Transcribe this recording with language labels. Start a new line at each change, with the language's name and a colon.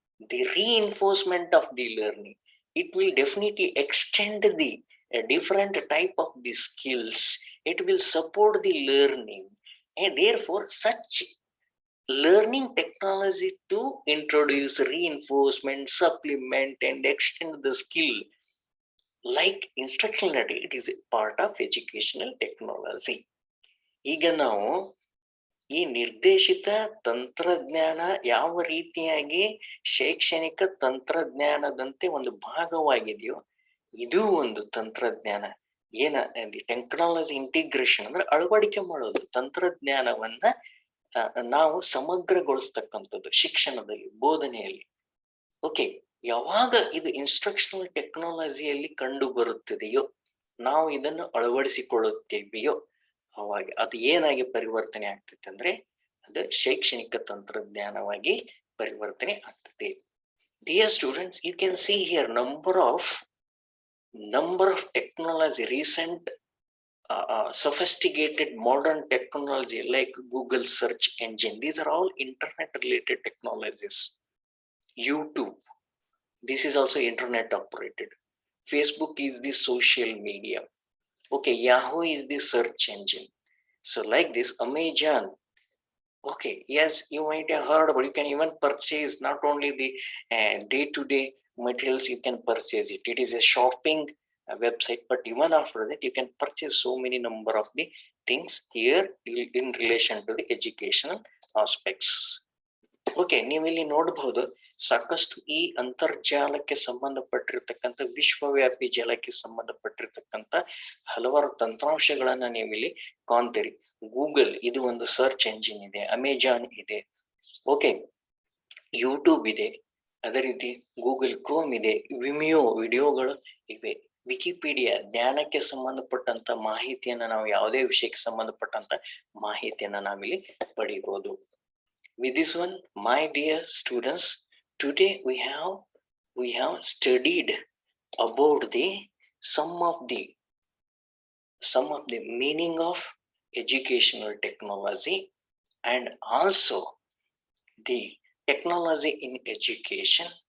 English: the reinforcement of the learning, it will definitely extend the different type of the skills, it will support the learning, and therefore such learning technology to introduce reinforcement, supplement and extend the skill like instructional, it is a part of educational technology.
Kannada: ಈಗ ನಾವು ಈ ನಿರ್ದೇಶಿತ ತಂತ್ರಜ್ಞಾನ ಯಾವ ರೀತಿಯಾಗಿ ಶೈಕ್ಷಣಿಕ ತಂತ್ರಜ್ಞಾನದಂತೆ ಒಂದು ಭಾಗವಾಗಿದೆಯೋ, ಇದು ಒಂದು ತಂತ್ರಜ್ಞಾನ. ಏನ ಟೆಕ್ನಾಲಜಿ ಇಂಟಿಗ್ರೇಷನ್ ಅಂದ್ರೆ ಅಳವಡಿಕೆ ಮಾಡೋದು, ತಂತ್ರಜ್ಞಾನವನ್ನ ನಾವು ಸಮಗ್ರಗೊಳಿಸ್ತಕ್ಕಂಥದ್ದು ಶಿಕ್ಷಣದಲ್ಲಿ, ಬೋಧನೆಯಲ್ಲಿ. ಓಕೆ, ಯಾವಾಗ ಇದು ಇನ್ಸ್ಟ್ರಕ್ಷನಲ್ ಟೆಕ್ನಾಲಜಿಯಲ್ಲಿ ಕಂಡು ಬರುತ್ತದೆಯೋ, ನಾವು ಇದನ್ನು ಅಳವಡಿಸಿಕೊಳ್ಳುತ್ತೇವೆಯೋ, ಅವಾಗ ಅದು ಏನಾಗಿ ಪರಿವರ್ತನೆ ಆಗ್ತದೆ ಅಂದ್ರೆ ಅದು ಶೈಕ್ಷಣಿಕ ತಂತ್ರಜ್ಞಾನವಾಗಿ ಪರಿವರ್ತನೆ ಆಗ್ತದೆ.
English: Dear students, you can see here number of technology, recent sophisticated modern technology like Google search engine. These are all internet related technologies. YouTube, this is also internet operated. Facebook is the social media. Okay, Yahoo is the search engine. So like this, Amazon. Okay, yes, you might have heard, but you can even purchase not only the day-to-day materials, you can purchase it. It is a shopping website, but even after that, you can purchase so many number of the things here in relation to the educational aspects.
Kannada: Okay, ನೀವಿಲ್ಲಿ ನೋಡಬಹುದು ಸಾಕಷ್ಟು ಈ ಅಂತರ್ಜಾಲಕ್ಕೆ ಸಂಬಂಧಪಟ್ಟಿರ್ತಕ್ಕಂಥ, ವಿಶ್ವವ್ಯಾಪಿ ಜಾಲಕ್ಕೆ ಸಂಬಂಧಪಟ್ಟಿರ್ತಕ್ಕಂಥ ಹಲವಾರು ತಂತ್ರಾಂಶಗಳನ್ನ ನೀವಿಲ್ಲಿ ಕಾಣ್ತೀರಿ. Google ಇದು ಒಂದು ಸರ್ಚ್ ಎಂಜಿನ್ ಇದೆ, ಅಮೆಜಾನ್ ಇದೆ, ಓಕೆ, ಯೂಟ್ಯೂಬ್ ಇದೆ, ಅದೇ ರೀತಿ ಗೂಗಲ್ ಕ್ರೋಮ್ ಇದೆ, ವಿಮಿಯೋ ವಿಡಿಯೋಗಳು ಇವೆ, ವಿಕಿಪೀಡಿಯಾ ಜ್ಞಾನಕ್ಕೆ ಸಂಬಂಧಪಟ್ಟಂತ ಮಾಹಿತಿಯನ್ನ, ನಾವು ಯಾವುದೇ ವಿಷಯಕ್ಕೆ ಸಂಬಂಧಪಟ್ಟಂತ ಮಾಹಿತಿಯನ್ನ ನಾವಿಲ್ಲಿ ಪಡಿಬಹುದು.
English: With this one, my dear students, today we have studied about the some of the meaning of educational technology, and also the technology in education.